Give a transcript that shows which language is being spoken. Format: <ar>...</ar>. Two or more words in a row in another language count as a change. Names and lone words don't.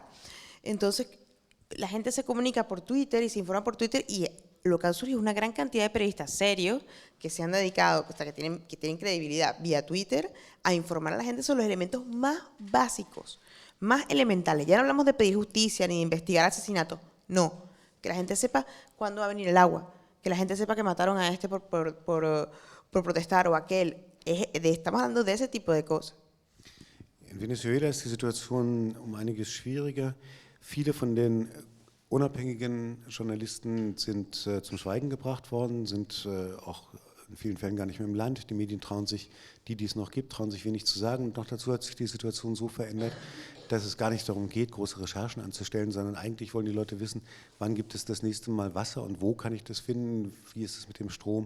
<es>Entonces, la gente se comunica por Twitter y se informa por Twitter y lo que ha surgido es una gran cantidad de periodistas serios que se han dedicado, que tienen credibilidad vía Twitter, a informar a la gente sobre los elementos más básicos, más elementales. Ya no hablamos de pedir justicia ni de investigar asesinatos, no. Que la gente sepa cuándo va a venir el agua, que la gente sepa que mataron a este por protestar o aquel. Estamos hablando de ese tipo de cosas.</es> <de>In Venezuela ist die Situation um einiges schwieriger. Viele von den unabhängigen Journalisten sind zum Schweigen gebracht worden, sind auch in vielen Fällen gar nicht mehr im Land. Die Medien trauen sich, die es noch gibt, trauen sich wenig zu sagen. Und noch dazu hat sich die Situation so verändert, dass es gar nicht darum geht, große Recherchen anzustellen, sondern eigentlich wollen die Leute wissen, wann gibt es das nächste Mal Wasser und wo kann ich das finden, wie ist es mit dem Strom.</de>